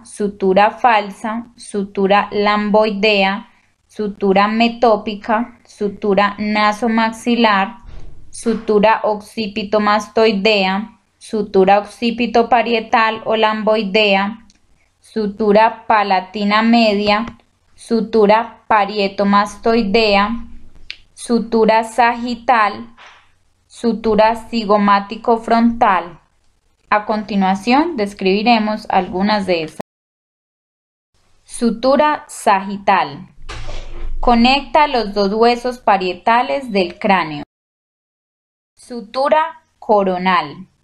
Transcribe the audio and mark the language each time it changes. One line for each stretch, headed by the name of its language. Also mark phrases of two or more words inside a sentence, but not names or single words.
Spanish: sutura falsa, sutura lamboidea, sutura metópica, sutura nasomaxilar, sutura occipitomastoidea, sutura occipitoparietal o lamboidea, sutura palatina media, sutura parietomastoidea, sutura sagital, sutura cigomático frontal. A continuación describiremos algunas de estas. Sutura sagital. Conecta los dos huesos parietales del cráneo. Sutura coronal.